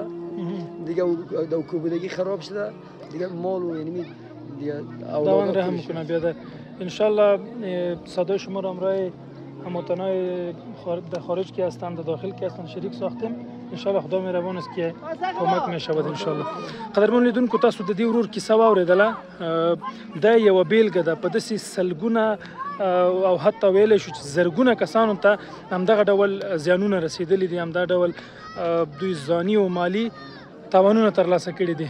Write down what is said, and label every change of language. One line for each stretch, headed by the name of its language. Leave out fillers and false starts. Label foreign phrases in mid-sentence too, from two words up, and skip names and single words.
Persian: دیگه دو کوبیدگی خراب شده. دیگه مال و یعنی دیگه خداوند رحم کنه. بیادر ان شاء الله صدای شما را امروز هموطنای در خارج که هستند در داخل که هستند شریک ساختیم. ان شاء الله خدا مهربان است که کمک میشود ان شاء الله.
Pashto: قدرمن لیدونکو، تاسو د دې ورور کیسه واورېدله. دا یوه بیلګه ده په داسې سلګونه او حتی ویلی شو چې زرګونه کسانو ته همدغه ډول زیانونه رسېدلي دي، همدا ډول دوی ځاني او مالي تاوانونه ترلاسه کړي دي.